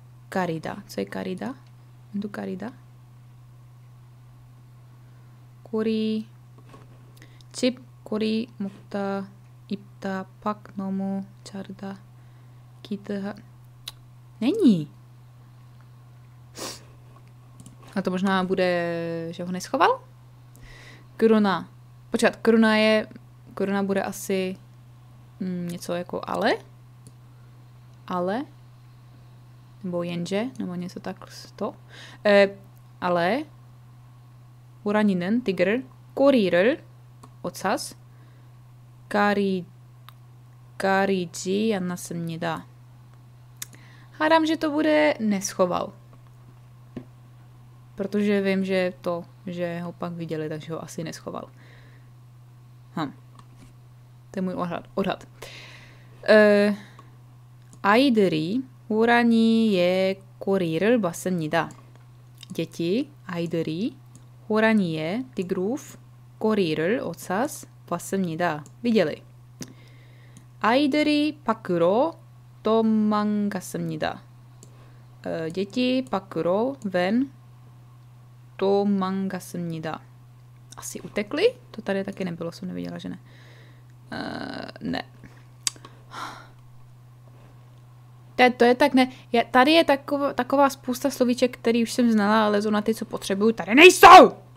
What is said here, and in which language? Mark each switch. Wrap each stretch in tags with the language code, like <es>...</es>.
<ko>가리다.</ko> <cs>co je</cs> <ko>가리다? 가리다? 꼬리 집 꼬리 먹다 입다</ko> <cs>pak</cs> <ko>너무 자르다 기타</ko> <cs>není. A to možná bude, že ho neschoval? Koruna. Počkat, koruna bude asi něco jako ale? Ale? Nebo jenže? Nebo něco tak to? Ale</cs> <ko>호랑이는</ko> <cs>tygr</cs> <ko>꼬리를</ko> <cs>ocas</cs> <ko>가리지 않았습니다.</ko> <cs>Hádám, že to bude neschoval. Protože vím, že ho pak viděli, takže ho asi neschoval. To je můj odhad.</cs> <ko>아이들이 호랑이의 꼬리를 봤습니다.</ko> <cs>děti,</cs> <ko>아이들이 호랑이의</ko> <cs>tigrův</cs> <ko>꼬리를</ko> <cs>ocas</cs> <ko>봤습니다.</ko> <cs>viděli.</cs> <ko>아이들이 밖으로 도망갔습니다.</ko> <cs>děti</cs> <ko>밖으로</ko> <cs>ven</cs> <ko>도망갔습니다.</ko> <cs>Asi utekli? To tady taky nebylo, jsem neviděla, že ne. Ne. To je tak ne. Tady je taková spousta slovíček, který už jsem znala, ale zrovna ty, co potřebuju, tady nejsou!</cs>